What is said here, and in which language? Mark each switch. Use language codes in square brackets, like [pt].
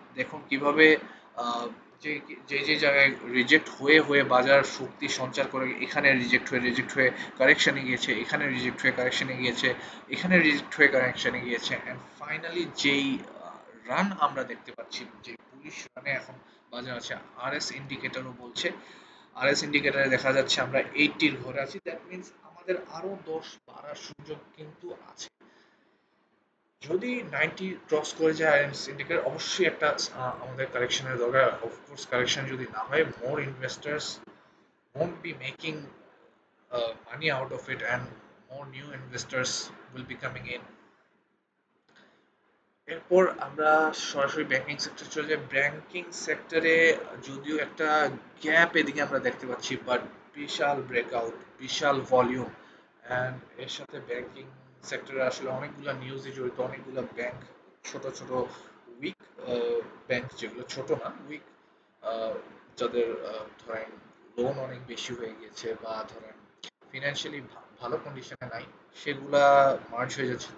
[bn] দেখুন কিভাবে আহ, যে যে যে জায়গায় রিজেক্ট হয়ে হয়ে বাজার শক্তি সঞ্চার করে, এখানে রিজেক্ট হয়ে কারেকশনে গিয়েছে, এখানে রিজেক্ট হয়ে কারেকশনে গিয়েছে, এখানে রিজেক্ট হয়ে কারেকশনে গিয়েছে, অ্যান্ড ফাইনালি যেই রান আমরা দেখতে পাচ্ছি, যে পুলিশ রানে এখন বাজার আছে। আরএস ইন্ডিকেটরও বলছে, আরএস ইন্ডিকেটরে দেখা যাচ্ছে আমরা 80-র ঘরে আছি, [en] that means [bn] আমাদের আরো 10 বাড়ার সুযোগ কিন্তু আছে। যদি 90 ক্রস করে যায় আরএস ইন্ডিকেটর, অবশ্যই একটা আমাদের কারেকশনের দরকার। অফকোর্স কারেকশন যদি না হয়, [en] More investors won't be making money out of it, and more new investors will be coming in. [bn] এরপর আমরা সরাসরি ব্যাংকিং সেক্টর চলে যাই। ব্যাংকিং সেক্টরে যদিও একটা গ্যাপ এদিকে আমরা দেখতে পাচ্ছি, but Vishal breakout, Vishal volume, and এর সাথে ব্যাংকিং সেক্টরে আসলে অনেকগুলো নিউজে জড়িত, অনেকগুলো ব্যাংক ছোট ছোট উইক ব্যাংক, যেগুলো ছোট না উইক, যাদের ধরেন লোন অনেক বেশি হয়ে গেছে, বা ধরেন ফিনান্সিয়ালি ভালো কন্ডিশনে নাই, সেগুলা মার্জ হয়ে যাচ্ছে।